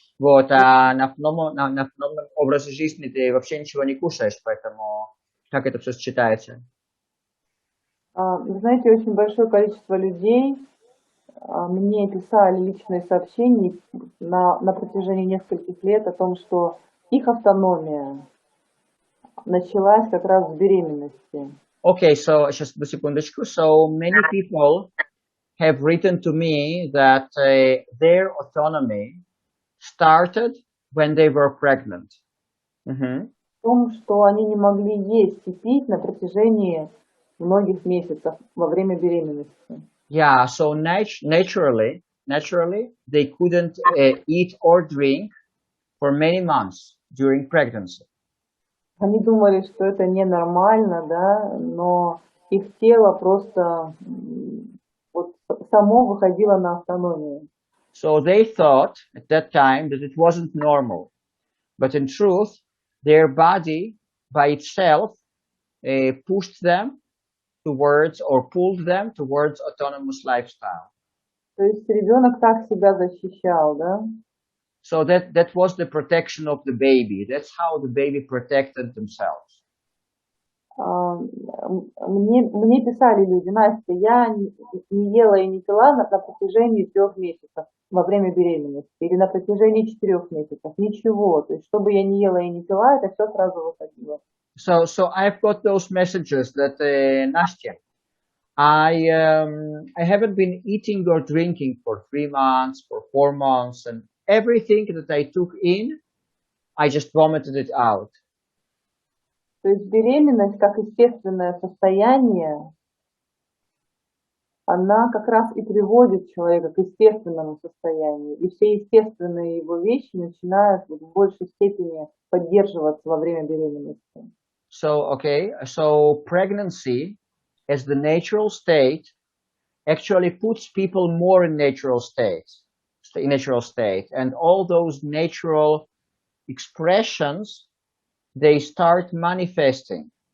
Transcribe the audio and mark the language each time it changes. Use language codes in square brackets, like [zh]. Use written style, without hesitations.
[ru] Вот, а на автономном образе жизни ты вообще ничего не кушаешь, поэтому как это все сочетается? Вы знаете, очень большое количество людей мне писали личные сообщения на протяжении нескольких лет о том, что их автономия началась как раз с беременности. [en] Okay, so just a secundочку. So many people have written to me that their autonomy started when they were pregnant. [ru] В том, что они не могли есть и пить на протяжении многих месяцев во время беременности. [en] Yeah, so naturally, they couldn't eat or drink for many months during pregnancy. [ru] Они думали, что это ненормально, да, но их тело просто вот само выходило на автономию. [en] So they thought at that time that it wasn't normal. But in truth, their body by itself pushed them towards or pulled them towards autonomous lifestyle. [ru] То есть ребенок так себя защищал, да? [en] So that was the protection of the baby. That's how the baby protected themselves. [ru] Мне писали люди: Настя, я не ела и не пила на протяжении 3 месяцев во время беременности или на протяжении 4 месяцев. Ничего. То есть, чтобы я не ела и не пила, это все сразу выходило. [en] So I've got those messages that Nastya, I haven't been eating or drinking for 3 months, for 4 months, and everything that I took in, I just vomited it out. [ru] То есть беременность как естественное состояние, она как раз и приводит человека к естественному состоянию. И все естественные его вещи начинают в большей степени поддерживаться во время беременности. [en] So pregnancy as the natural state actually puts people more in natural state, and all those natural expressions, they start manifesting.